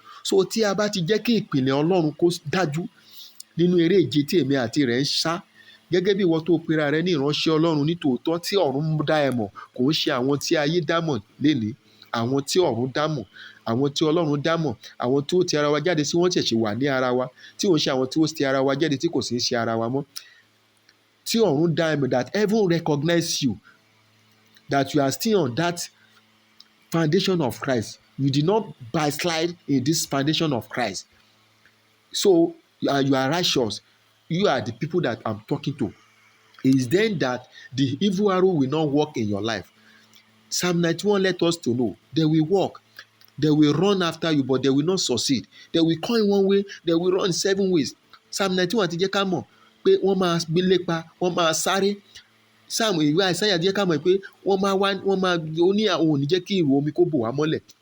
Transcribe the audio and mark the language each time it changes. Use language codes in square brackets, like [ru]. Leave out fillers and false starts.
[yo] So tí a bá ti jẹ́ kí ìpìlẹ̀ Ọlọ́run kó dájú nínú eré ìje tí èmi àti rẹ ń sá, gẹ́gẹ́ bí ìwọ tó pera rẹ ní ìránṣẹ́ Ọlọ́run nítòótọ́ tí ọ̀run dá ẹ mọ̀, kò ń ṣe àwọn tí ayé dá mọ̀ lénìí, àwọn tí ọ̀run dá mọ̀, àwọn tí Ọlọ́run dá mọ̀, àwọn tí ó ti ara wa jáde tí wọ́n ṣẹ̀ṣẹ̀ wà ní ara wa, tí ò ń ṣe àwọn tí ó ti ara wa jáde tí kò sì ń ṣe ara wa mọ́. Tí ọ̀run dá ẹ mọ̀, [en] that heaven recognize you, that you are still on that foundation of Christ. You did not backslide in this foundation of Christ. So you are righteous. You are the people that I'm talking to. It is then that the evil arrow will not work in your life. Psalm 91 let us to know they will walk, they will run after you, but they will not succeed. They will come in one way, they will run 7 ways. [yo] Psalm 91 ti jẹ́ ká mọ̀ pé wọ́n máa gbé lépa, wọ́n máa sáré. Psalm ìwé Àìsáyà jẹ́ ká mọ̀ pé wọ́n máa ó ní àwọn ò ní jẹ́ kí ìrù omi kó bò wá mọ́lẹ̀.